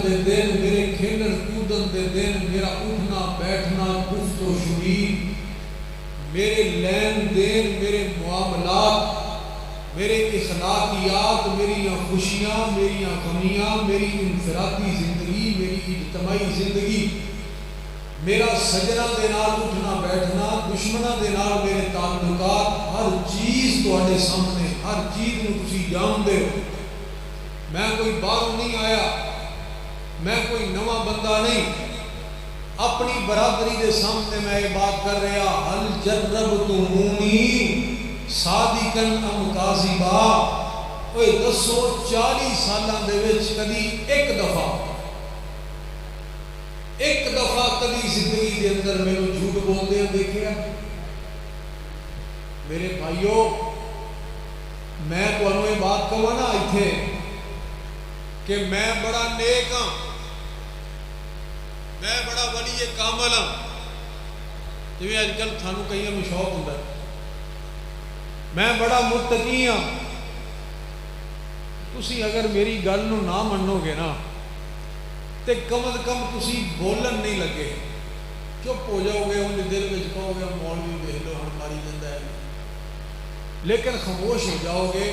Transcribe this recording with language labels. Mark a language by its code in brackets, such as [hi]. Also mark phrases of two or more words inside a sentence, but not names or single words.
[pa] دے دن، میرے کھیلن کودن دے دن، میرا اٹھنا بیٹھنا، گفت و شنید، میرے لین دین، میرے معاملات، میرے اخلاقیات، میری خوشیاں، میری غمیاں، میری انفرادی زندگی، میری اجتماعی زندگی، میرا سجنا دے نال اٹھنا بیٹھنا، دشمنوں دے نال میرے تعلقات، ہر چیز تواڈے سامنے، ہر چیز نو تسی جانتے ہو۔ میں کوئی باہر نہیں آیا، میں کوئی نواں بندہ نہیں، اپنی برادری دے سامنے میں یہ بات کر رہا، [ar] حل جربتمونی صادقاً ام کاذبا، [pa] اوے دسو 40 سالاں دے وچ کدی ایک دفعہ کدی زندگی دے اندر میں جھوٹ بولدے دیکھیا؟ میرے بھائیو، میں تمہیں یہ بات کہوں نا ایتھے کہ میں بڑا نیک ہاں، میں بڑا ولی کامل ہاں، جی اج کل سانو کئیاں نوں شوق ہوندا ہے، میں بڑا متقی ہاں۔ تسی اگر میری گل نو نہ منو گے نا تے کم از کم تسی بولن نہیں لگے، چپ ہو جاؤ گے، انہیں دل میں کہو گے مولوی دیکھ لو ہن ماری جاندا ہے، لیکن خاموش ہو جاؤ گے۔